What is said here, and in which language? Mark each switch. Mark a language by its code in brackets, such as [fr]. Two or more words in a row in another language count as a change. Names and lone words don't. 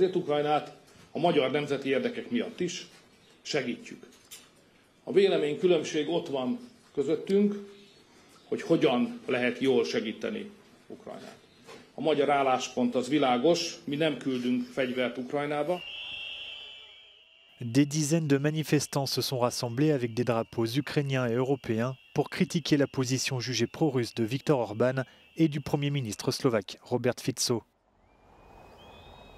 [hu] Ezért Ukrajnát a magyar nemzeti érdekek miatt is segítjük. A véleménykülönbség ott van közöttünk, hogy hogyan lehet jól segíteni Ukrajnát. A magyar álláspont az világos, mi nem küldünk fegyvert Ukrajnába. [fr] Des dizaines de manifestants se sont rassemblés avec des drapeaux ukrainiens et européens pour critiquer la position jugée pro-russe de Viktor Orban et du Premier ministre slovaque Robert Fico.